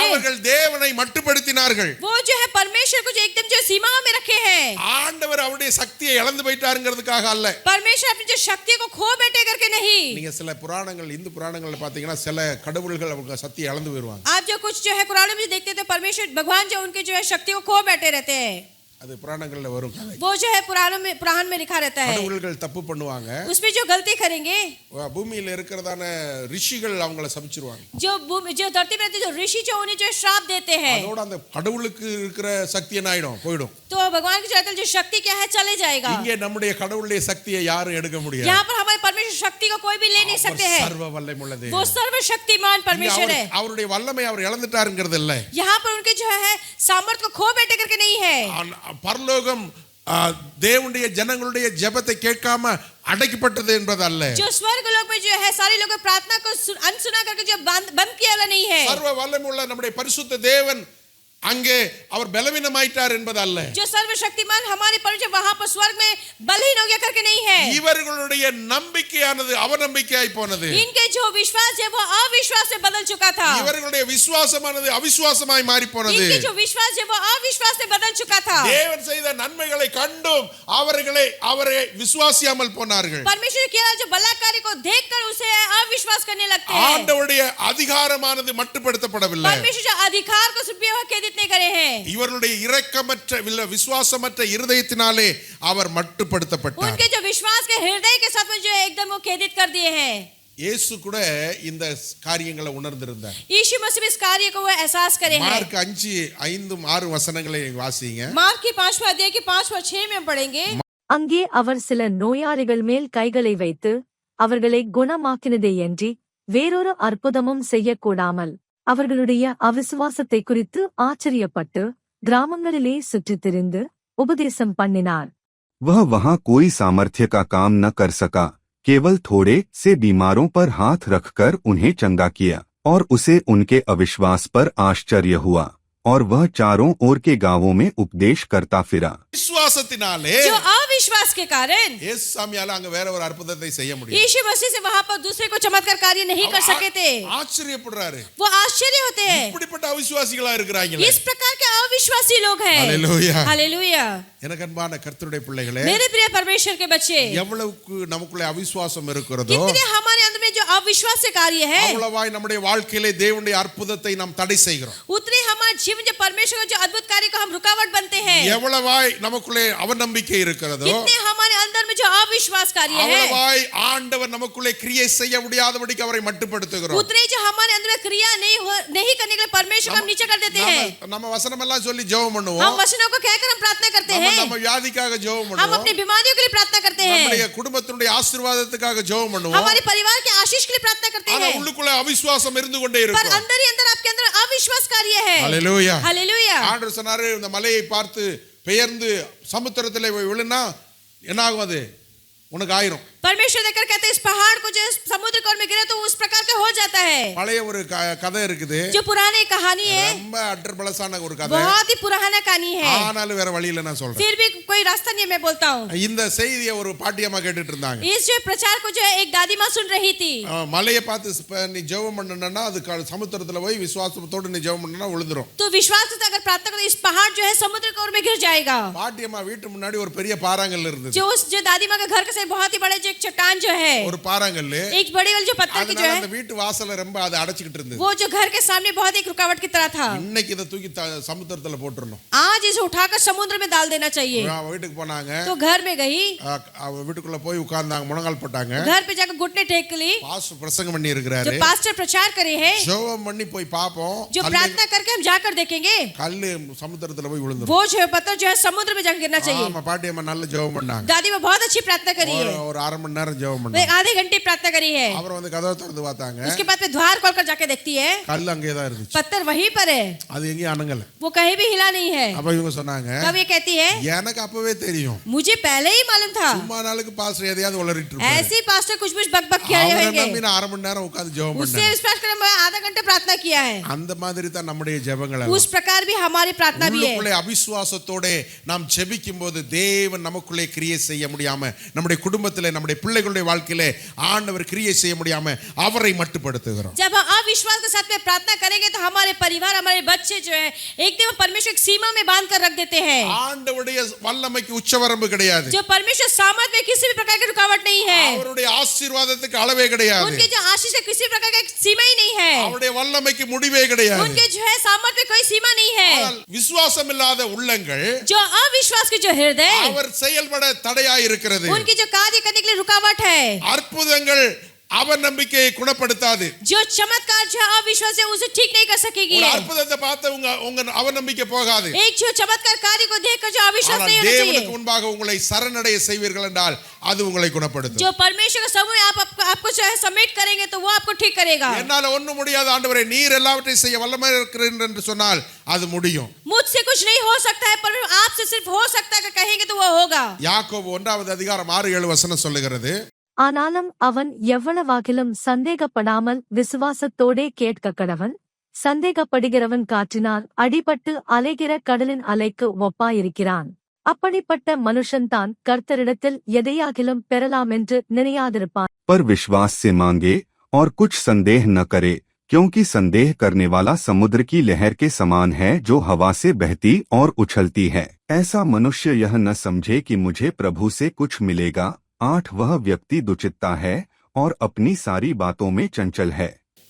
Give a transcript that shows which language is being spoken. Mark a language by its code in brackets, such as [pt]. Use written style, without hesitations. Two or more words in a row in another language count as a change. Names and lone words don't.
[ta] அவர்கள் தேவனை மட்டுப்படுத்தினார்கள். [hi] वो जो है परमेश्वर को जो एकदम जो सीमाओं में रखे हैं. [ta] ஆண்டவர் அவருடைய சக்தியை இழந்து போயிட்டாருங்கிறதுக்காக அல்ல. [hi] परमेश्वर अपनी जो शक्ति को खो बैठे करके नहीं. [ta] நீங்க சில புராணங்கள், இந்து புராணங்கள்ல பாத்தீங்கன்னா சில கடவுள்கள் அவங்க சக்தியை இழந்து போயிடுவாங்க. [hi] आप जो कुछ जो है कुरान में देखते हैं तो परमेश्वर भगवान जो उनके जो है शक्ति को खो बैठे रहते हैं. [ta] அது புராணங்கள்ல वரும். [hi] वो जो है पुराण में लिखा रहता है. [ta] கடவுள்கள் தப்பு பண்ணுவாங்க, [hi] उसमें जो गलती करेंगे, [ta] பூமியில இருக்கிறதான ரிஷிகள் அவங்கள சபிச்சிருவாங்க. [hi] जो धरती में रहते जो ऋषि जो उन्हें जो श्राप देते हैं, [ta] அதோட அந்த கடவுளுக்கு இருக்கிற சக்தி என்ன ஆயிடும், போயிடும். [hi] तो भगवान की जो शक्ति क्या है चले जाएगा. [ta] இங்கே நம்முடைய கடவுளுடைய சக்தியை யாரும் எடுக்க முடியாது. [hi] यहाँ पर हमारे परमेश्वर शक्ति को कोई भी ले नहीं सकते हैं. [ta] சர்வ வல்லமையுள்ள தேவன். [hi] वो सर्वशक्तिमान परमेश्वर है. [ta] அவருடைய வல்லமை அவர் இழந்துட்டாருங்கிறது இல்ல. [hi] यहाँ पर उनके जो है सामर्थ्य को खो बैठे करके नहीं है. [ta] பரலோகம் தேவனுடைய ஜனங்களுடைய ஜெபத்தை கேட்காம அடக்கப்பட்டது என்பது அல்ல. [hi] जो स्वर्ग लोक में जो है सारे लोगों प्रार्थना को अनसुना करके जो बंद किया नहीं है. [ta] சர்வ வல்லமையுள்ள நம்முடைய பரிசுத்த தேவன் அங்கே அவர் பலவீனமாயிட்டார் என்பது அல்ல. [hi] जो सर्वशक्तिमान हमारे परमेश्वर वहां पर स्वर्ग में बलहीन हो गया करके नहीं है. [ta] இவர்களுடைய நம்பிக்கையானது அவநம்பிக்கையாய் போனது. [hi] इनके जो विश्वास है वो अविश्वास में बदल चुका था. [ta] இவர்களுடைய விசுவாசமானது அவிசுவாசமாய் மாறி போனது. [hi] इनके जो विश्वास है वो अविश्वास में बदल चुका था. [ta] தேவன் செய்த நன்மைகளை கண்டும் அவரை விசுவாசியாமல் போனார்கள். [hi] परमेश्वर के जो भला कार्य को देखकर उसे अविश्वास करने लगते हैं. [ta] ஆண்டவருடைய அதிகாரமானது மட்டுப்படுத்தப்படவில்லை. [hi] परमेश्वर जो अधिकार को सदुपयोग नहीं करे हैं. [ta] இவர்களுடைய இரக்கமற்ற விசுவாசமற்ற இருதயத்தினாலே அவர் மட்டுப்படுத்தப்பட்டார். [hi] उनके जो विश्वास के हृदय के साथ में जो एकदम वो खेदित कर दिए हैं. [ta] இயேசு கூட இந்த காரியங்களை உணர்ந்திருந்தார். [hi] यीशु मसीह इस कार्य को वो एहसास करे हैं। [ta] மார்க் 5:5-6 வசனங்களை வாசிங்க. [hi] मार्क की 5वां अध्याय के 5 और 6 में पढ़ेंगे। [ta] அங்கே அவர் சில நோயாளிகள் மேல் கைகளை வைத்து அவர்களை குணமாக்கினதேயன்றி வேறொரு அற்புதமும் செய்யக்கூடாமல் அவர்களுடைய அவிசுவாசத்தை குறித்து ஆச்சரியப்பட்டு கிராமங்களிலே சுற்றித் திரிந்து உபதேசம் பண்ணினார். [hi] वह वहां कोई सामर्थ्य का काम न कर सका, केवल थोड़े से बीमारों पर हाथ रखकर उन्हें चंगा किया, और उसे उनके अविश्वास पर आश्चर्य हुआ, और वह चारों ओर के गांवों में उपदेश करता फिरा. [ta] விசுவாசத்தினாலே [hi] जो अविश्वास के कारण [ta] இயேசு சாமியால அங்க வேற ஒரு அற்புதத்தை செய்ய முடியும். [hi] यीशु मसीह से वहां पर दूसरे को चमत्कार कार्य नहीं कर सके थे। [ta] ஆச்சரியப்படுறாரு. [hi] वो आश्चर्य होते हैं, [ta] இப்படிப்பட்ட அவிசுவாசிகளா இருக்கிறாங்களே. [hi] इस प्रकार के अविश्वासी लोग हैं। हालेलुया, हालेलुया। [ta] எனக்கு அன்பான கர்த்தருடைய பிள்ளைகளே, [hi] मेरे प्रिय परमेश्वर के बच्चे, [ta] எவ்வளவுக்கு நமக்குள்ள அவிசுவாசம் இருக்கிறதோ [hi] कितने हमारे अंदर में जो अविश्वास से कार्य है, [ta] அவ்வளவாய் நம்முடைய வாழ்க்கையிலே தேவனுடைய அற்புதத்தை நாம் தடை செய்கிறோம். [hi] उतने हमारे जीवन जो परमेश्वर का जो अद्भुत कार्य को हम रुकावट बनते हैं। [ta] எவ்வளவாய் நமக்குள்ளே அவநம்பிக்கை இருக்கிறதோ [hi] कितने हमारे अंदर में जो अविश्वास कार्य है, [ta] அவ்வளவாய் ஆண்டவர் நமக்குள்ளே கிரியை செய்ய முடியாதபடிக்கு அவரை மட்டுப்படுத்துகிறோம். [hi] उतने जो हमारे अंदर में क्रिया नहीं करने के लिए परमेश्वर को हम नीचे कर देते हैं। [ta] நம்ம வசனம் எல்லாம் சொல்லி ஜெபம் பண்ணுவோம். [hi] हम वचनों को कहकर हम प्रार्थना करते हैं, [ta] நம்ம வியாதிக்காக ஜெபம் [hi] हम [ta] பண்ணுவோம். [hi] अपनी बीमारियों के लिए प्रार्थना करते हैं, [ta] நம்முடைய குடும்பத்தினுடைய ஆசீர்வாதத்துக்காக ஜெபம் பண்ணுவோம். [hi] हमारे परिवार के आशीष के लिए प्रार्थना करते [ta] ஆனா [hi] हैं, [ta] உள்ளுக்குள்ள அவிசுவாசம் இருந்து கொண்டே [hi] पर [ta] இருக்கும். [hi] अंदर ही अंदर आपके अंदर अविश्वास कार्य है। [ta] ஹalleluya. [hi] हालेलुया। [ta] ஆண்டவர் சொன்னாரு, இந்த மலையை பார்த்து பெயர்ந்து சமுத்திரத்திலே விழுனா என்ன ஆகும்? அது உனக்கு ஆயிரும். [hi] परमेश्वर देखकर कहते हैं इस पहाड़ को जो समुद्र कौर में गिरे तो उस प्रकार का हो जाता है। [ta] பழைய ஒரு கதை இருக்குது. [hi] जो पुरानी कहानी है, [ta] ரொம்ப அட்டர்பலசான ஒரு கதை. [hi] बहुत ही पुराना कहानी है, [ta] ஆனாலும் வேற வழி இல்ல நான் சொல்றேன். [hi] फिर भी कोई रास्ता नहीं है, मैं बोलता हूँ। [ta] இந்த செய்தியை ஒரு பாட்டியம்மா கேட்டுட்டு இருந்தாங்க. [hi] इस जो प्रचार को जो है एक दादी माँ सुन रही थी। [ta] மலையை பார்த்து நீ ஜெபம் பண்ணனா அது சமுத்திரத்துல போய் விசுவாசத்தோட நீ ஜெபம் பண்ணனா விழுந்துரும். [hi] तो विश्वास से अगर प्रार्थना करो, इस पहाड़ जो है समुद्र कौर में गिर जाएगा। [ta] பாட்டியம்மா வீட்டு முன்னாடி ஒரு பெரிய பாறாங்கல் இருந்தது. [hi] जो दादी माँ के घर के साथ बहुत ही बड़े जो एक चट्टान जो है, [ta] ஒரு பாறாங்கல், [hi] एक बड़ी वाली जो पत्थर की जो [ta] அதனால [hi] है, [ta] அந்த வீட்டு வாசல்ல ரொம்ப அது அடைச்சிட்டு இருந்தது. [hi] वो जो घर के सामने बहुत एक रुकावट की तरह था। [ta] இன்னைக்கு இத தூக்கி சமுத்திரத்துல போட்டுறணும். [hi] आज इसे उठाकर समुद्र में डाल देना चाहिए। [ta] வீட்டுக்கு போனாங்க. [hi] तो घर में गई, [ta] வீட்டுக்குள்ள போய் உட்கார்ந்தாங்க, முழங்கால் போட்டாங்க. [hi] घर पे जाकर घुटने टेक ली। [ta] பாஸ்டர் பிரசங்கம் பண்ணி இருக்கிறாரு. [hi] जो पास्टर प्रचार करे हैं, [ta] ஜெபம் பண்ணி போய் பாப்போம். [hi] जो प्रार्थना करके हम जाकर देखेंगे, [ta] கல்லு சமுத்திரத்துல போய் விழுந்துரும். [hi] वो जो है पत्थर जो है समुद्र में जाकर गिरना चाहिए। [ta] ஆமா, பாட்டியம்மா நல்ல ஜெபம் பண்ணாங்க. [hi] दादी माँ बहुत अच्छी प्रार्थना करी है, [ta] ஒரு அரை மணி நேரம் ஜெபம் [hi] वो [ta] பண்ணாங்க. [hi] एक आधे घंटे प्रार्थना करी है। [ta] அப்புறம் வந்து கதவை திறந்து பார்த்தாங்க. [hi] उसके बाद में द्वार खोलकर जाके देखती है, [ta] கல்லு அங்கேயே தான் இருந்துச்சு. [hi] पत्थर वहीं पर है, [ta] அது எங்கேயும் அணங்கல. [hi] वो कहीं भी हिला नहीं है। [ta] அப்ப இவங்க சொன்னாங்க, [hi] तब ये कहती है, [ta] எனக்கு அப்பவே தெரியும், [hi] मुझे पहले ही मालूम था, [ta] சும்மா நாளுக்கு பாஸ்டர் எதையாவது உளறிட்டு இருப்பாரு. [hi] ऐसे ही पास्टर कुछ कुछ बकबक किए [ta] அவரை [hi] होंगे। [ta] நம்பி நான் அரை மணி நேரம் உட்கார்ந்து ஜெபம் [hi] उससे [ta] பண்ணேன். [hi] विश्वास कर मैं आधा घंटे प्रार्थना किया है। [ta] அந்த மாதிரி தான் நம்முடைய ஜெபங்கள். [hi] उस प्रकार भी हमारी प्रार्थना भी है। [ta] உள்ளுக்குள்ளே அவிசுவாசத்தோட நாம் ஜெபிக்கும் போது தேவன் நமக்குள்ளே கிரியை செய்ய முடியாம, நம்முடைய குடும்பத்திலே நம்முடைய பிள்ளைகளுடைய வாழ்க்கையிலே ஆண்டவர் கிரியை செய்ய முடியாம அவரை மட்டுப்படுத்துகிறோம். [hi] जब हम अविश्वास के साथ में प्रार्थना करेंगे तो हमारे परिवार, हमारे बच्चे जो है एक दिन परमेश्वर की सीमा में बांध कर रख देते हैं। [ta] ஆண்டவருடைய வல்லமைக்கு உச்சவரம்பு கிடையாது. [hi] जो परमेश्वर सामर्थ में किसी भी प्रकार की रुकावट नहीं है, [ta] அவருடைய ஆசீர்வாதத்துக்கு அளவே கிடையாது. [hi] उनके जो आशीष है किसी प्रकार की सीमा ही नहीं है, [ta] அவருடைய வல்லமைக்கு முடிவே கிடையாது. [hi] उनके जो है सामर्थ में कोई सीमा नहीं है। [ta] ஆனால் விசுவாசம் இல்லாத உள்ளங்கள் [hi] जो अविश्वास के जो हृदय, [ta] அவர் செயல்பட தடையாய் இருக்கிறது. [hi] उनकी जो कार्य करने के लिए रुकावट है। [ta] அற்புதங்கள் அவர் நம்பிக்கையை குணப்படுத்தாது. [hi] जो चमत्कार जो अविश्वास है उसे ठीक नहीं कर सकेगी। [ta] ஒரு அற்புதத்தை பார்த்து உங்க அவநம்பிக்கை போகாது. [hi] एक जो चमत्कार कार्य को देखकर जो अविश्वास नहीं होना [ta] தேவனுக்கு [hi] चाहिए। [ta] முன்பாக உங்களை சரணடைய செய்வீர்கள் என்றால் அது உங்களை குணப்படுத்தும். [hi] जो परमेश्वर के समूह आपको जो है सबमिट करेंगे तो वो आपको ठीक करेगा। [ta] என்னால ஒண்ணும் முடியாது ஆண்டவரே, நீர் எல்லாவற்றையும் செய்ய வல்லமை இருக்கிறீர் என்று சொன்னால் அது முடியும். [hi] मुझसे कुछ नहीं हो सकता है पर आपसे सिर्फ हो सकता है कहेंगे तो वो होगा। [ta] யாக்கோபு 1:6-7 வசனம் சொல்லுகிறது, ஆனாலும் அவன் எவ்வளவாகிலும் சந்தேகப்படாமல் விசுவாசத்தோடே கேட்க கடவன். சந்தேகப்படுகிறவன் காற்றினால் அடிபட்டு அலைகிற கடலின் அலைக்கு ஒப்பாயிருக்கிறான். அப்படிப்பட்ட மனுஷன்தான் கர்த்தரிடத்தில் எதையாகிலும் பெறலாமென்று நினையாதிருப்பான். [hi] पर विश्वास से मांगे और कुछ संदेह न करे, क्योंकि संदेह करने वाला समुद्र की लहर के समान है जो हवा से बहती और उछलती है। ऐसा मनुष्य यह न समझे कि मुझे प्रभु से कुछ मिलेगा। 8 वह व्यक्ति दुचित्ता है और अपनी सारी बातों में चंचल है.